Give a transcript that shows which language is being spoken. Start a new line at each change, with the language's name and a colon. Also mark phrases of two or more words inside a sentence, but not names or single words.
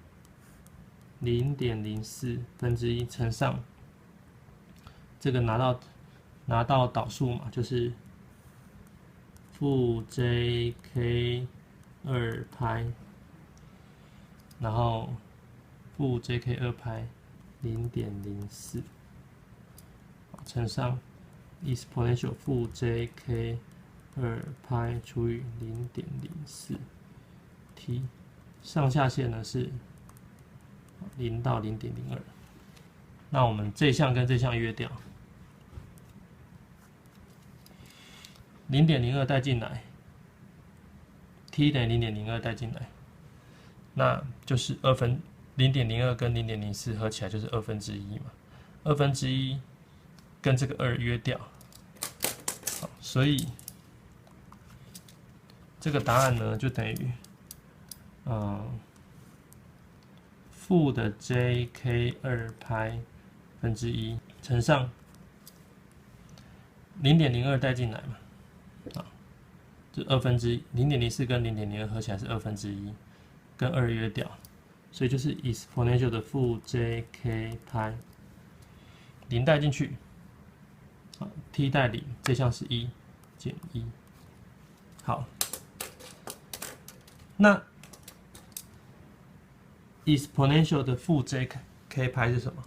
Chinese: 0.04 分之一乘上這個拿到導數嘛，就是負 jk 2π，然後負 jk 2π 0.04，乘上 exponential 負 jk 2π除以 0.04 t， 上下限呢是0到 0.02。那我们這项跟這項約掉，0.02帶進來 ，t 等於 0.02帶進來，那就是0.02跟 0.04 合起來就是1/2嘛，1/2跟這個2約掉，好，所以這個答案呢就等於負的 jk 2π 分之一乘上 0.02帶進來嘛，啊，就1/2 0.04跟0.02合起來是1/2，跟2約掉，所以就是 exponential 的負 jk 派0帶進去，啊 t 帶0，這項是1減1，好，那 exponential 的負 jk 派是什麼？